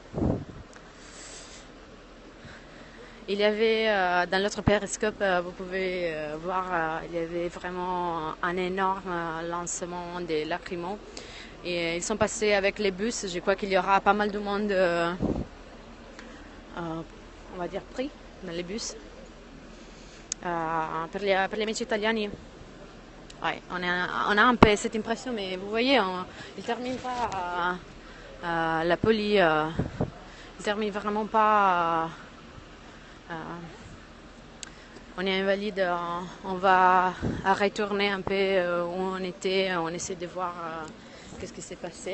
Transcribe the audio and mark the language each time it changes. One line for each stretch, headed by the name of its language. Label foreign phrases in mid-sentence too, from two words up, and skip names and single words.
French: Il y avait, dans l'autre périscope, vous pouvez voir, il y avait vraiment un énorme lancement des lacrymos. Et ils sont passés avec les bus. Je crois qu'il y aura pas mal de monde, on va dire, pris dans les bus.
Italian: Per gli amici italiani,
French: ouais, on a un peu cette impression, mais vous voyez, ils ne terminent pas la police, ils ne terminent vraiment pas. On est invalide, on va retourner un peu où on était, on essaie de voir qu'est-ce qui s'est passé.